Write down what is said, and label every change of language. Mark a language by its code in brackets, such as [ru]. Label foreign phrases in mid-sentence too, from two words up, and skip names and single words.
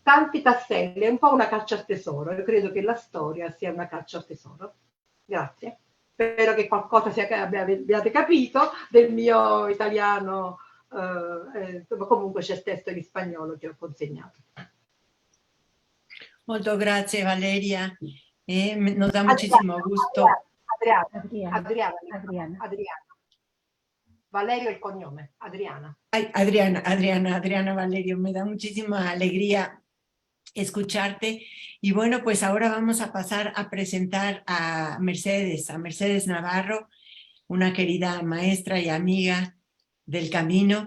[it] È un po' una caccia al tesoro. Io credo che la storia sia una caccia al tesoro. Grazie. Spero che qualcosa abbiate capito del mio italiano, comunque c'è il testo in spagnolo che ho consegnato. Molto grazie Valeria, [es] nos da muchísimo gusto. Adriana. Valerio el cognome, Adriana. Ay, Adriana Valerio, me da muchísima alegría escucharte. Y bueno, pues ahora vamos a pasar a presentar a Mercedes Navarro, una querida maestra y amiga del camino.